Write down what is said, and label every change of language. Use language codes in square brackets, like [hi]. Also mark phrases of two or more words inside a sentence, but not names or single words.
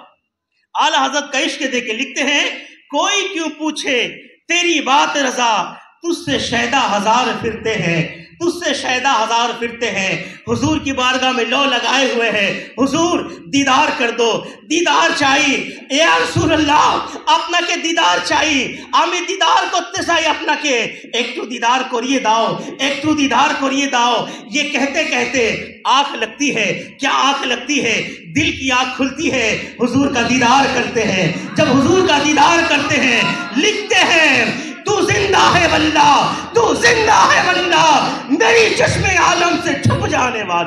[ur] اعلیٰ حضرت کا عشق دے کے لکھتے ہیں کوئی کیوں پوچھے تیری بات رضا، تجھ سے شیدا ہزار پھرتے ہیں، تجھ سے شیدا ہزار پھرتے ہیں. حضور کی بارگاہ میں لو لگائے ہوئے ہیں، حضور دیدار کر دو، دیدار چاہیے. [ar] یا رسول اللہ [ur] اپنا کے دیدار چاہیے، [bn] আমি دیدار করতে চাই আপনাকে, একটু دیدار করিয়ে দাও, একটু دیدار করিয়ে দাও. [ur] یہ کہتے کہتے آنکھ لگتی ہے. کیا آنکھ لگتی ہے؟ دل کی آنکھ کھلتی ہے. حضور کا دیدار کرتے ہیں. جب حضور کا دیدار کرتے ہیں لکھتے ہیں تو زندہ ہے واللہ، تو زندہ ہے واللہ، میری چشم عالم سے چھپ جانے والے.